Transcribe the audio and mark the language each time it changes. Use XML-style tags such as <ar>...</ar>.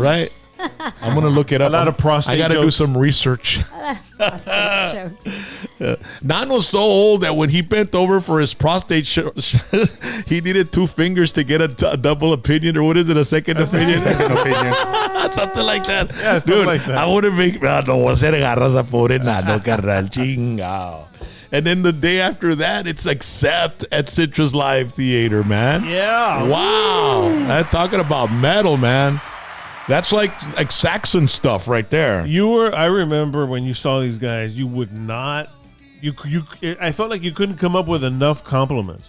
<en>Right? I'm going to look it up. A lot of prostate I got to do jokes. some research. Jokes. Nano's so old that when he bent over for his prostate he needed 2 fingers to get a double opinion, or what is it, a second opinion? Second opinion. Something like that. Yeah, stuff Dude, like that. I want to make...</en> <es>No voy a hacer garras a pobre Nano, carnal. Chingao.</es> <en>And then the day after that, it's Accept at Citrus Live Theater, man. Yeah. Wow. I'm talking about metal, man. That's like Saxon stuff right there. I remember when you saw these guys, you would not, I felt like you couldn't come up with enough compliments.</en>